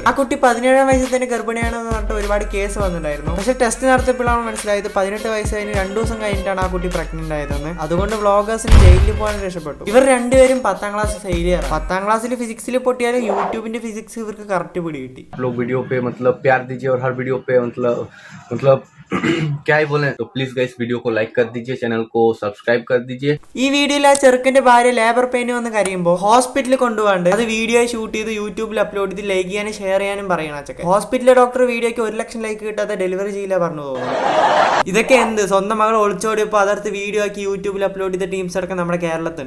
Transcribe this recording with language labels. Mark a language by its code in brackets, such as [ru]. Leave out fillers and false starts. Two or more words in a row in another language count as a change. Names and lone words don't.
[ml] ആ കുട്ടി 17-ാം വയസ്സിൽ തന്നെ ഗർഭിണിയാണെന്ന് പറഞ്ഞിട്ട് ഒരുപാട് കേസ് വന്നിട്ടുണ്ടായിരുന്നു. പക്ഷെ ടെസ്റ്റ് നടത്തിയപ്പോഴാണ് മനസ്സിലായത് 18 വയസ്സ് കഴിഞ്ഞ് 2 ദിവസം കഴിഞ്ഞിട്ടാണ് ആ കുട്ടി പ്രഗ്നന്റ് ആയതെന്ന്. അതുകൊണ്ട് വ്ളോഗേഴ്സിന് ജയിലിൽ പോകാൻ രക്ഷപ്പെട്ടു. ഇവർ രണ്ടുപേരും 10ാം [en] class failure. [ml] 10ാം ക്ലാസ്സിൽ ഫിസിക്സിൽ പൊട്ടിയാലും യൂട്യൂബിന്റെ ഫിസിക്സ് ഇവർക്ക് കറക്റ്റ് പിടി കിട്ടി. [hi] लोग वीडियो पे मतलब प्यार दीजिए और हर वीडियो पे मतलब क्या ही बोले, तो [en] please guys [hi] वीडियो को लाइक कर दीजिए, चैनल को सब्सक्राइब कर दीजिए। [ml] ഈ വീഡിയോയിൽ ആ ചെറുക്കന്റെ ഭാര്യ [en] labour pain [ml] വന്ന് കരയുമ്പോൾ ഹോസ്പിറ്റലിൽ കൊണ്ടുപോകാണ്ട് അത് [en] video shoot [ml] ചെയ്ത് യൂട്യൂബിൽ അപ്ലോഡ് ചെയ്ത് ലൈക്ക് ചെയ്യാനും ഷെയർ ചെയ്യാനും പറയണം അച്ചക്കെ. ഹോസ്പിറ്റലിലെ ഡോക്ടർ വീഡിയോക്ക് 1 ലക്ഷം ലൈക്ക് കിട്ടാതെ ഡെലിവറി ചെയ്യില്ല പറഞ്ഞു തോന്നുന്നു. ഇതൊക്കെ എന്ത് സ്വന്തം മകൾ ഒളിച്ചോടിയപ്പോൾ അതടുത്ത് വീഡിയോ ആക്കി യൂട്യൂബിൽ അപ്ലോഡ് ചെയ്ത ടീംസ് അടക്കം നമ്മുടെ കേരളത്തുണ്ട്.